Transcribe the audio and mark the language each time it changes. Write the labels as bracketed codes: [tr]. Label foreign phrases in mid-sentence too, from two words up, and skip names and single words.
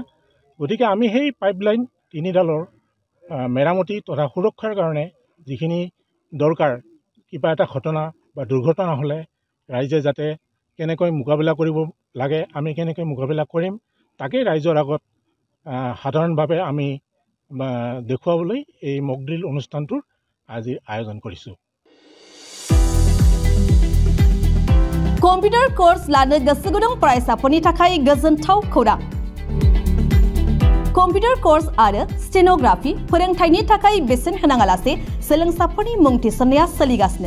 [as] গতিকে আমি সেই পাইপলাইন তিনিডালৰ মেৰামতি তথা সুৰক্ষাৰ কাৰণে যিখিনি দৰকাৰ, কিবা এটা ঘটনা বা দুৰ্ঘটনা হ'লে ৰাইজে যাতে কেনেকৈ মোকাবিলা কৰিব লাগে, আমি কেনেকৈ মোকাবিলা কৰিম, তাকেই ৰাইজৰ আগত সাধাৰণভাৱে আমি দেখুৱাবলৈ এই [en] mock drill [as] অনুষ্ঠানটোৰ আজি আয়োজন কৰিছোঁ। [en] computer course [brx] लानो गोसो गुदुं फरायसाफोरनि थाखाय गोजोनथाव खौरां। [en] computer course [brx] आरो स्टेनोग्राफि फोरोंथायनि थाखाय बेसेन होनाङालासे सोलोंसाफोरनि मुं थिसननाया सोलिगासिनो।